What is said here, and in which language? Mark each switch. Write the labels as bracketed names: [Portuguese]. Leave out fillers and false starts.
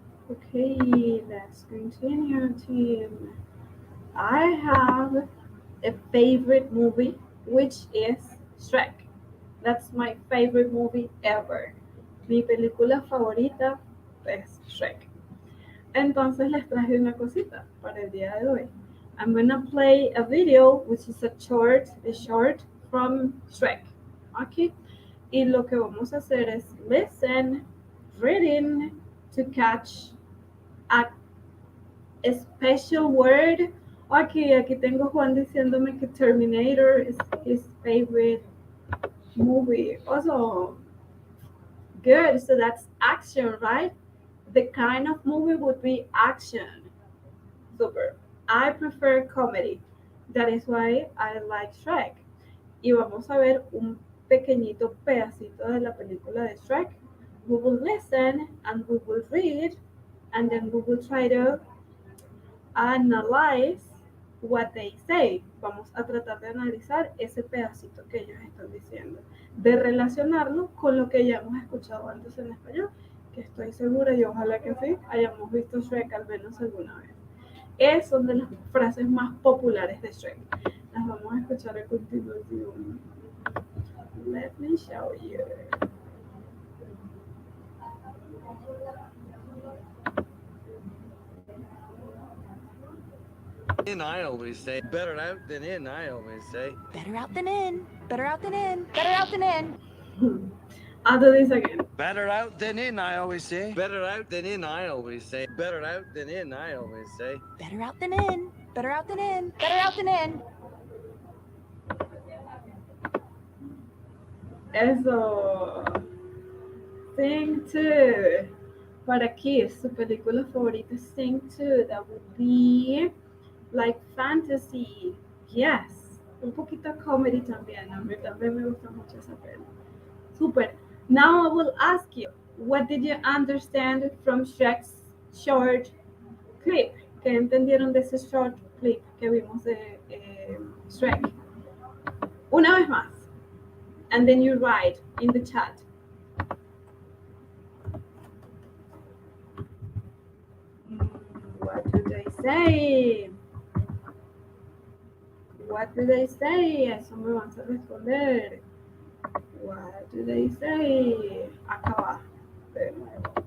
[English] Okay, let's continue, team. I have a favorite movie, which is Shrek. That's my favorite movie ever. [Spanish] Mi película favorita es Shrek. Entonces les traje una cosita para el día de hoy. [English] I'm gonna play a video, which is a short from Shrek. Okay? [Spanish] Y lo que vamos a hacer es [English] listen, reading to catch a special word. Okay, [Spanish] aquí tengo [English] Juan [Spanish] diciéndome que [English] Terminator is his favorite movie. Also, good. So that's action, right? The kind of movie would be action. Super. I prefer comedy. That is why I like Shrek. [Spanish] Y vamos a ver un pequeñito pedacito de la película de Shrek. [English] We will listen and we will read and then we will try to analyze what they say. [Spanish] Vamos a tratar de analizar ese pedacito que ellos están diciendo, de relacionarlo con lo que ya hemos escuchado antes en español, que estoy segura y ojalá que sí, hayamos visto Shrek al menos alguna vez. Son de las frases más populares de Shrek. Las vamos a escuchar a continuación. [English] Let me show you. In, I always say. Better out than in, I always say. Better out than in. Better out than in. Better out than in. I'll do this again. Better out than in, I always say. Better out than in, I always say. Better out than in, I always say. Better out than in. Better out than in. Better out than in. [Spanish] Eso. [English] Sing too. [Spanish] Para kids, su película favorita es Sing 2. [English] That would be like fantasy. Yes. [Spanish] Un poquito comedy también. A mí también me gusta mucho esa peli. [English] Super. Now I will ask you, what did you understand from Shrek's short clip? [Spanish] ¿Qué entendieron de ese [English] short clip [Spanish] que vimos de Shrek? Una vez más. [English] And then you write in the chat. What do they say? What do they say? [Spanish] Eso me vas a responder. [English] What do they say? [Spanish] Acá va. De nuevo.